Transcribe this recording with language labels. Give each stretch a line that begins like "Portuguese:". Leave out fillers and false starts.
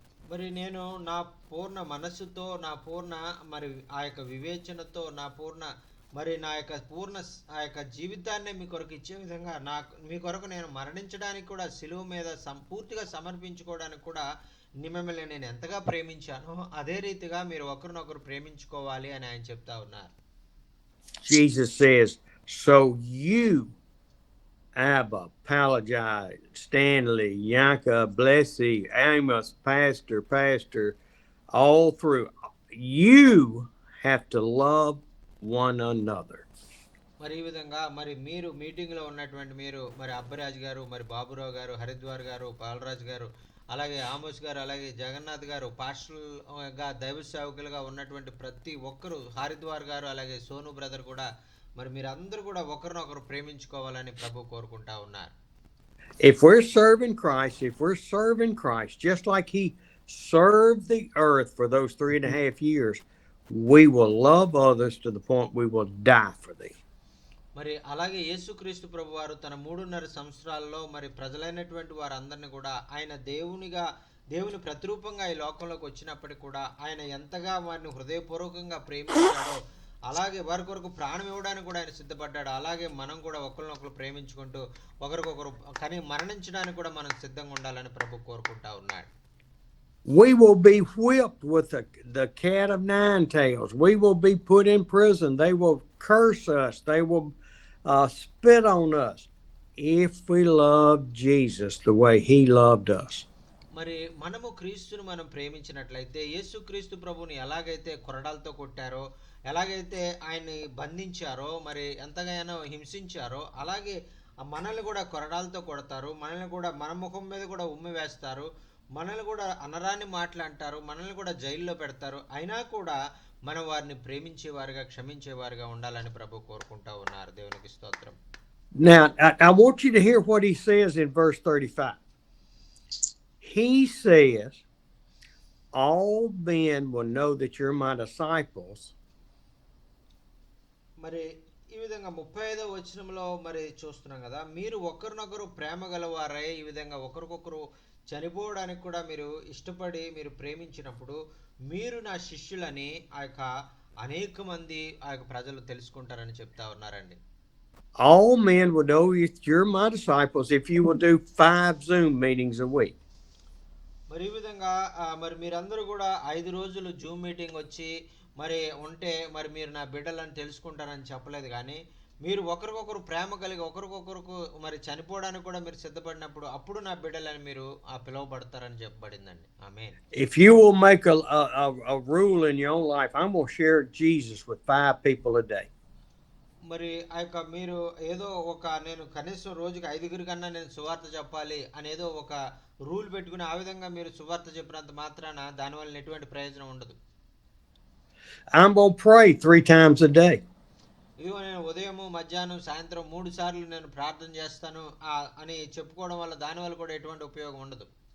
Telugu: మరి నేను నా పూర్ణ మనస్సుతో, నా పూర్ణ మరి ఆ యొక్క వివేచనతో, నా పూర్ణ మరి నా యొక్క ఆ యొక్క జీవితాన్ని మీ కొరకు ఇచ్చే విధంగా మీ కొరకు నేను మరణించడానికి కూడా, సిలువ మీద పూర్తిగా సమర్పించుకోవడానికి కూడా మిమ్మల్ని నేను ఎంతగా ప్రేమించానో అదే రీతిగా మీరు ఒకరినొకరు ప్రేమించుకోవాలి అని ఆయన చెప్తా ఉన్నారు.
English: Jesus says, so you, Abba, Palajai, Stanley, Yanka, Blessy, Amos, Pastor, all through, you have to love one another.
Telugu: మరి ఈ విధంగా మరి మీరు మీటింగ్లో ఉన్నటువంటి మీరు మరి అబ్బరాజు గారు, మరి బాబురావు గారు, హరిద్వార్ గారు, బాలరాజు గారు, అలాగే ఆమోస్ గారు, అలాగే జగన్నాథ్ గారు, పాస్టర్గా దైవ సేవకులుగా ఉన్నటువంటి ప్రతి ఒక్కరు, హరిద్వార్ గారు, అలాగే సోను బ్రదర్ కూడా మరి మీరందరూ కూడా ఒకరినొకరు ప్రేమించుకోవాలని ప్రభు కోరుకుంటా ఉన్నారు.
English: If we're serving Christ, just like he served the earth for those 3.5 years, we will love others to the point we will die for them.
Telugu: మరి అలాగే యేసుక్రీస్తు ప్రభు వారు తన 3.5 సంవత్సరాల్లో మరి ప్రజలైనటువంటి వారందరినీ కూడా ఆయన దేవుని ప్రతిరూపంగా ఈ లోకంలోకి వచ్చినప్పటికీ కూడా ఆయన ఎంతగా వారిని హృదయపూర్వకంగా ప్రేమించాడో అలాగే వారి కొరకు ప్రాణం ఇవ్వడానికి కూడా ఆయన సిద్ధపడ్డాడు. అలాగే మనం కూడా ఒకరినొకరు ప్రేమించుకుంటూ ఒకరికొకరు కానీ మరణించడానికి కూడా మనం సిద్ధంగా ఉండాలని ప్రభు కోరుకుంటా ఉన్నాడు.
English: We will be whipped with the cat of nine tails. We will be put in prison. They will curse us. They will spit on us if we love Jesus the way he loved us.
Telugu: మరి మనము క్రీస్తును మనం ప్రేమించినట్లయితే యేసుక్రీస్తు ప్రభుని ఎలాగైతే కొరడాలతో కొట్టారో, ఎలాగైతే ఆయన్ని బంధించారో, మరి ఎంతగానో హింసించారో, అలాగే మనల్ని కూడా కొరడాలతో కొడతారు, మనల్ని కూడా మన ముఖం మీద కూడా ఉమ్మి వేస్తారు, మనల్ని కూడా అనరాని మాటలు అంటారు, మనల్ని కూడా జైల్లో పెడతారు. అయినా కూడా మనం వారిని ప్రేమించేవారుగా క్షమించేవారుగా ఉండాలని ప్రభు కోరుకుంటా ఉన్నారు. దేవునికి స్తోత్రం.
English: Now, I want you to hear what he says in verse 35. He says, all men will know that you're my disciples.
Telugu: మరి ఈ విధంగా 35వ వచనంలో మరి చూస్తున్నాం కదా, మీరు ఒకరినొకరు ప్రేమ గలవారై ఈ విధంగా ఒకరికొకరు చనిపోవడానికి కూడా మీరు ఇష్టపడి మీరు ప్రేమించినప్పుడు మీరు నా శిష్యులని ఆ యొక్క అనేక మంది ఆ యొక్క ప్రజలు తెలుసుకుంటారని చెప్తా ఉన్నారండి.
English: All men will know you're my disciples if you will do 5 Zoom meetings a week.
Telugu: మరి ఈ విధంగా మరి మీరందరూ కూడా 5 రోజులు జూమ్ మీటింగ్ వచ్చి మరి ఉంటే మరి మీరు నా బిడ్డలని తెలుసుకుంటారని చెప్పలేదు, కానీ మీరు ఒకరికొకరు ప్రేమ కలిగి ఒకరికొకరికి మరి చనిపోవడానికి కూడా మీరు సిద్ధపడినప్పుడు అప్పుడు నా బిడ్డలని మీరు పిలువబడతారని చెప్పబడిందండి. ఆమేన్.
English: If you will make a rule in your own life, I'm going to share Jesus with 5 people a day.
Telugu: మరి ఆ యొక్క మీరు ఏదో నేను కనీసం రోజుకి 5 కన్నా నేను సువార్త చెప్పాలి అనేదో ఒక రూల్ పెట్టుకుని ఆ విధంగా మీరు సువార్త చెప్పినంత మాత్రాన దానివల్ల ఎటువంటి ప్రయోజనం ఉండదు.
English: I'm going to pray 3 times a day.
Telugu: ఇదిగో నేను ఉదయము మధ్యాహ్నం సాయంత్రం 3 సార్లు నేను ప్రార్థన చేస్తాను అని చెప్పుకోవడం వల్ల దానివల్ల కూడా ఎటువంటి ఉపయోగం ఉండదు.